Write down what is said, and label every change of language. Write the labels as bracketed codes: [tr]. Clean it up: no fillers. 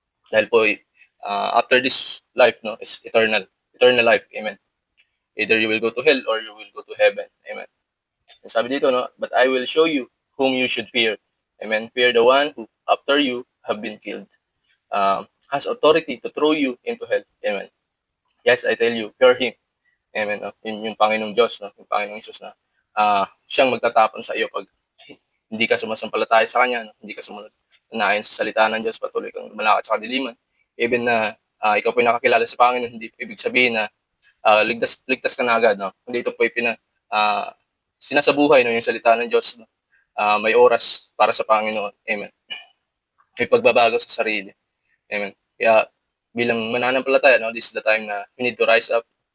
[tl] Dahil po, [en] after this life 'no is eternal life, amen. Either you will go to hell or you will go to heaven, amen. [tl] Sabi dito 'no, [en] "But I will show you whom you should fear." Amen. Fear the one who after you have been killed, has authority to throw you into hell. Amen. Yes, I tell you, fear him. Amen. No? [tl] Yun yung Panginoong Diyos, no? Yung Panginoong Isus na, siyang magtatapon sa iyo pag hindi ka sumasampalataya sa Kanya, no? Hindi ka sumunod na ayon sa salita ng Diyos, patuloy kang lumalakad sa kadiliman. Even na ikaw po nakakilala sa Panginoon, hindi ibig sabihin na ligtas ka na agad. No? Hindi ito po uh, sinasabuhay no, yung salita ng Diyos. No? May oras para sa Panginoon. Amen. May pagbabago sa sarili. Amen. Kaya bilang mananampalataya, [en] no, this is the time na we need to rise up.